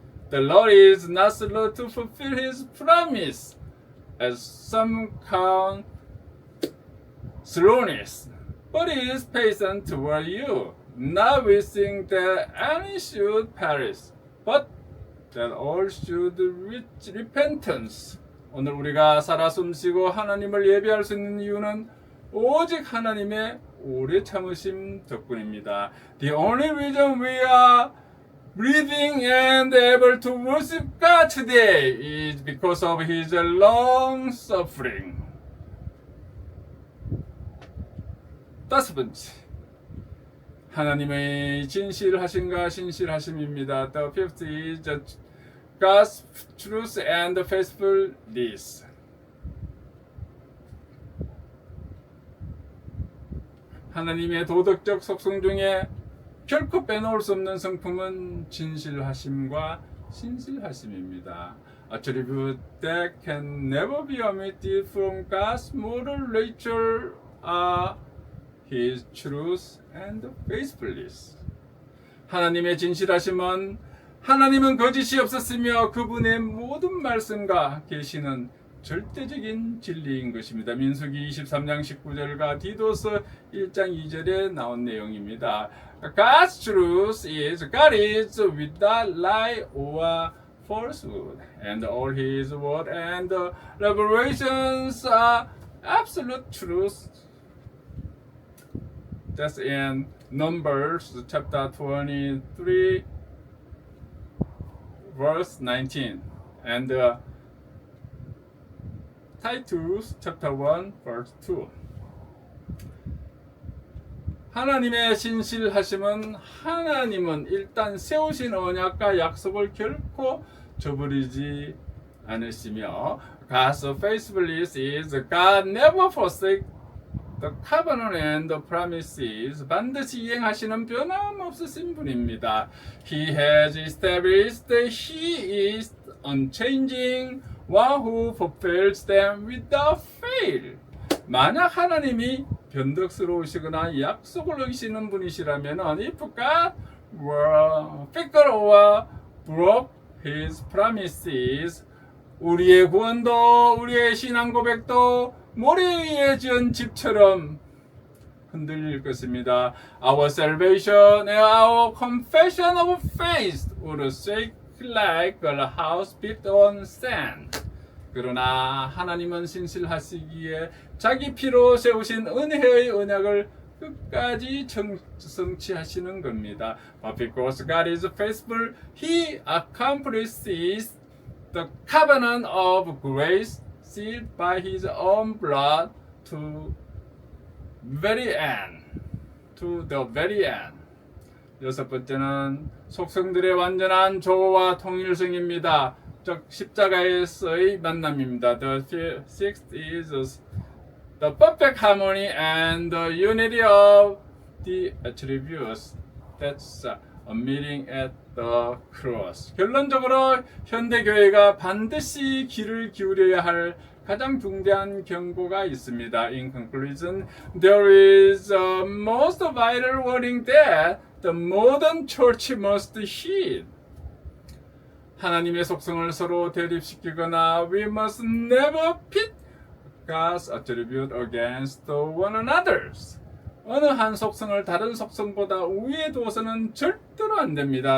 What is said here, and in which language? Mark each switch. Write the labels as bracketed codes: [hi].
[en] The Lord is not slow to fulfill his promise, as some count slowness, but he is patient toward you, not wishing that any should perish, but that all should reach repentance. [ko] 오늘 우리가 살아 숨쉬고 하나님을 예배할 수 있는 이유는 오직 하나님의 오래 참으심 덕분입니다. [en] The only reason we are breathing and able to worship God today is because of His long suffering. [ko] 다섯 번째, 하나님의 진실하심과 신실하심입니다. [en] The fifth is God's truth and faithfulness. [ko] 하나님의 도덕적 속성 중에 결코 빼놓을 수 없는 성품은 진실하심과 신실하심입니다. [en] Attributes that can never be omitted from God's moral nature are His truth and faithfulness. [ko] 하나님의 진실하심은 하나님은 거짓이 없었으며 그분의 모든 말씀과 계시는 절대적인 진리인 것입니다. 민수기 23장 19절과 디도서 1장 2절에 나온 내용입니다. [en] God's truth is God is without lie or falsehood, and all his word and the revelations are absolute truth. That's in Numbers chapter 23 verse 19 and Titus chapter 1 verse 2. [ko] 하나님의 신실하심은 하나님은 일단 세우신 언약과 약속을 결코 저버리지 않으시며 [en] God's faithfulness is God never forsake the covenant and the promises. [ko] 반드시 이행하시는 변함없으신 분입니다. [en] He has established that He is unchanging, one who fulfills them without fail. [ko] 만약 하나님이 변덕스러우시거나 약속을 어기시는 분이시라면 [en] if God were fickle or broke His promises, [ko] 우리의 구원도 우리의 신앙 고백도 모래 위에 지은 집처럼 흔들릴 것입니다. [en] Our salvation and our confession of faith would shake like a house built on sand. [ko] 그러나 하나님은 신실하시기에 자기 피로 세우신 은혜의 언약을 끝까지 성취하시는 겁니다. [en] But because God is faithful, He accomplishes the covenant of grace sealed by His own blood to very end. To the very end. [ko] 여섯 번째는 속성들의 완전한 조화와 통일성입니다. 즉 십자가에서의 만남입니다. [en] The sixth is the perfect harmony and the unity of the attributes. That's a meeting at the cross. [ko] 결론적으로 현대교회가 반드시 귀를 기울여야 할 가장 중대한 경고가 있습니다. [en] In conclusion, there is a most vital warning that the modern church must heed. [ko] 하나님의 속성을 서로 대립시키거나 [en] we must never pit God's attribute against one another's. [ko] 어느 한 속성을 다른 속성보다 우위에 두어서는 절대로 안 됩니다.